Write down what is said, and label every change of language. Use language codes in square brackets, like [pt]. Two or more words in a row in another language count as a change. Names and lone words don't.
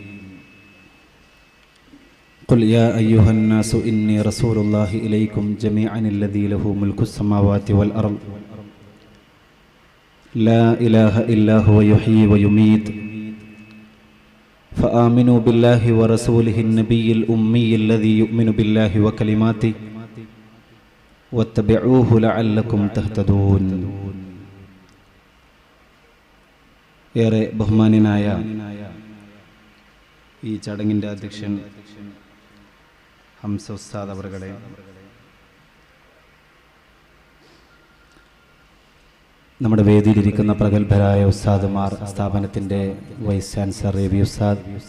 [ar] قل يا أيها الناس إني رسول الله إليكم جميعا الذي له ملك السماوات والأرض لا إله إلا هو يحيي ويميت فآمنوا بالله ورسوله النبي الأمي الذي يؤمن بالله وكلماته واتبعوه لعلكم تهتدون. [ml] ഏറെ ബഹുമാന്യനായ ഈ ചടങ്ങിൻ്റെ അധ്യക്ഷൻ ഹംസ ഉസ്താദ് അവറുകളെ, നമ്മുടെ വേദിയിലിരിക്കുന്ന പ്രഗത്ഭരായ ഉസ്താദുമാർ, സ്ഥാപനത്തിൻ്റെ വൈസ് ചാൻസലർ എ വി ഉസ്താദ്,